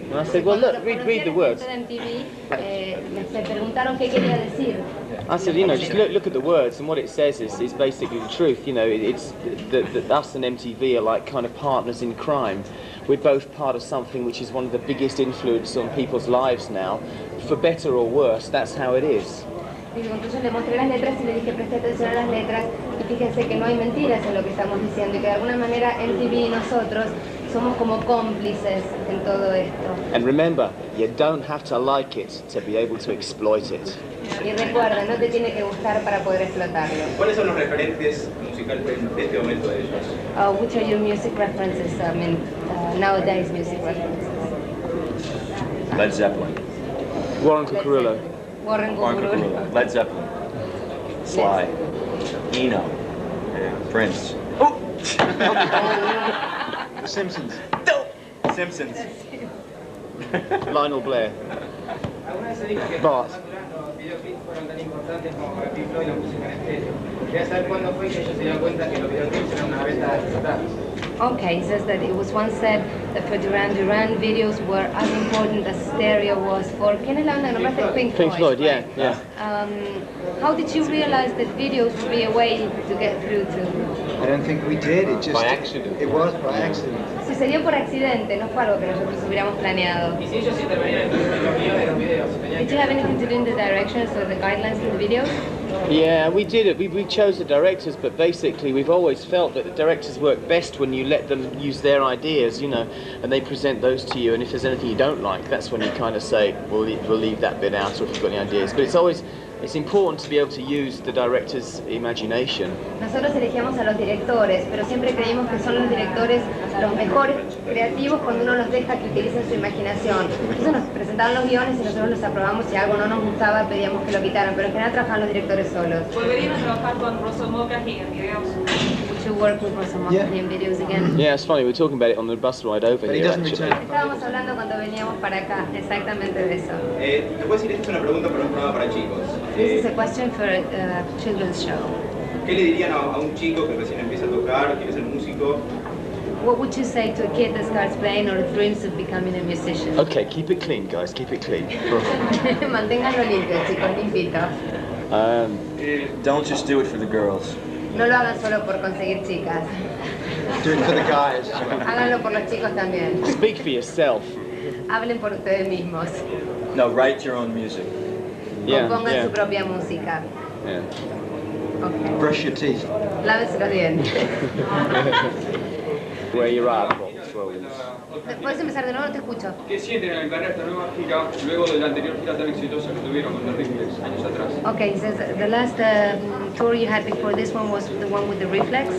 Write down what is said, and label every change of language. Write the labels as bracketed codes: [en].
[en] And I said, well, look, read the words. I said, you know, just look at the words, and what it says is basically the truth. You know, it's that us and MTV are like kind of partners in crime. We're both part of something which is one of the biggest influences on people's lives now, for better or worse. That's how it is. [es] Entonces le mostré las letras y le dije, preste atención a las letras y fíjense que no hay mentiras en lo que estamos diciendo y que de alguna manera MTV y nosotros somos como cómplices en todo esto. [en] And remember, you don't have to like it to be able to exploit it. [es] Y recuerda, no te tiene que gustar para poder explotarlo. ¿Cuáles son los referentes musicales de este momento de ellos? [en] Which are your music references? I mean, nowadays music references. Led Zeppelin. Warren Cucurulo. Warren Cucurulo. Led Zeppelin. Sly. Eno. Prince. The Simpsons. Simpsons. Lionel Blair. [es] ¿Alguna vez se dijo que [en] Bart. [es] los videoclips fueron tan importantes como para Pink Floyd la música en estéreo? Quería saber cuándo fue que ellos se dieron cuenta que los videoclips eran una beta estatal. [en] Okay, he says that it was once said that for Duran Duran videos were as important as stereo was for [es] ¿quién es la banda? Nombraste Pink Floyd. [en] Pink Floyd, yeah. How did you realize that videos would be a way to get through to? I don't think we did, it just... By accident. It was by accident. [es] Sucedió por accidente, no fue algo que nosotros hubiéramos planeado. Y si ellos intervenían en los guiones de los videos, [en] Did you have anything to do in the directions or the guidelines for the videos? Yeah, we did it. We chose the directors, but basically we've always felt that the directors work best when you let them use their ideas, you know, and they present those to you, and if there's anything you don't like, that's when you kind of say, we'll leave that bit out, or if you've got any ideas. But it's always, It's important to be able to use the director's imagination. [es] Nosotros elegíamos a los directores, pero siempre creímos que son los directores los mejores creativos cuando uno los deja que utilicen su imaginación. Entonces nos presentaban los guiones y nosotros los aprobamos, si algo no nos gustaba pedíamos que lo quitaran, pero en general trabajaban los directores solos. ¿Volverían a trabajar con Russell Mulcahy en videos? [en] To work with Russell Mulcahy in videos again. Yeah, it's funny, we were talking about it on the bus ride over here actually. [es] Estábamos hablando cuando veníamos para acá, exactamente de eso. ¿Te puedo decir, esta es una pregunta para un programa para chicos? [en] This is a question for a children's show. [es] ¿Qué le dirían a un chico que recién empieza a tocar, quiere ser músico? [en] What would you say to a kid that starts playing or dreams of becoming a musician? Okay, keep it clean, guys, keep it clean. [es] Manténganlo limpio, chicos, limpito. [en] Don't just do it for the girls. [es] No lo hagan solo por conseguir chicas. [en] Do it for the guys. [es] Háganlo por los chicos también. [en] Speak for yourself. [es] Hablen por ustedes mismos. [en] No, write your own music. Compongan su propia música. Yeah. Okay. Brush your teeth. [es] Lávense los dientes. [en] Where you're at. [es] ¿Puedes empezar de nuevo? No te escucho. ¿Qué sienten al ganar esta nueva gira luego de la anterior gira tan exitosa que tuvieron con los Reflex años atrás? [en] Okay, he says the last tour you had before this one was the one with the Reflex?